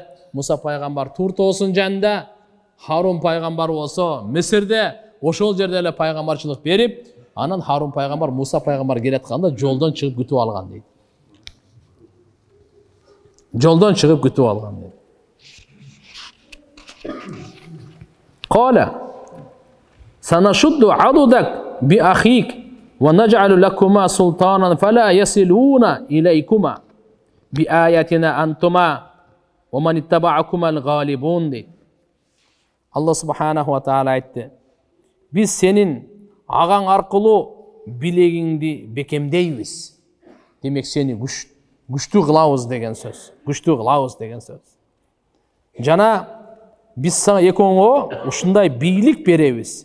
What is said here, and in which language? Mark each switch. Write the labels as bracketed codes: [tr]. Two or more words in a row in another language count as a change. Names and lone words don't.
[ky] Муса пайгамбар Тур тоосунун жанында, Харун пайгамбар болсо Мисирде, ошол жерде эле пайгамбарчылык берип, анан Харун пайгамбар Муса пайгамбар келатканда жолдон чыгып күтүп алган дейт. Жолдон чыгып күтүп алган дейт. [ar] قال سنشد عضدك بأخيك ونجعل لكما سلطانا فلا يصلون إليكما بآياتنا أنتما ومن اتبعكما الغالبون дейт. [ky] Алла [ar] سبحانه وتعالى [ky] айтты. Биз сенин агаң аркылуу билегиңди бекемдейбиз. Демек сени күчтүү кылабыз деген сөз. Күчтүү кылабыз деген сөз. Жана биз сага экөөңө ушундай бийлик беребиз.